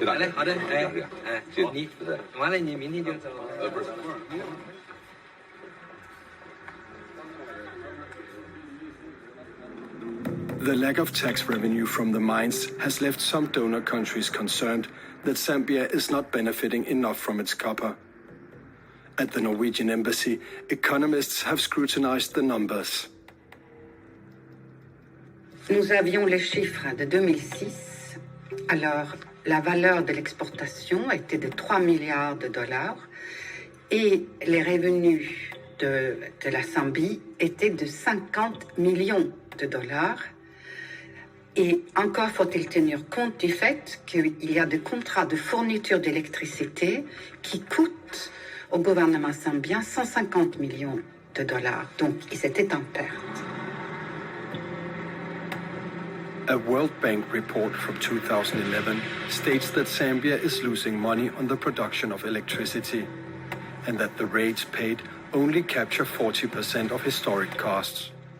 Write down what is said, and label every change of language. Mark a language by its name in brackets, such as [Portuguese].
[English] The lack of tax revenue from the mines has left some donor countries concerned that Zambia is not benefiting enough from its copper. At the Norwegian embassy, economists have scrutinized the numbers. [French] Nous avions les chiffres de 2006. Alors, la valeur de l'exportation était de 3 milliards de dollars et les revenus de la Zambie étaient de 50 millions de dollars. Et encore faut-il tenir compte du fait qu'il y a des contrats de fourniture d'électricité qui coûtent au gouvernement zambien 150 millions de dollars. Donc, ils étaient en perte. [English] A World Bank report from 2011 states that Zambia is losing money on the production of electricity, and that the rates paid only capture 40% of historic costs.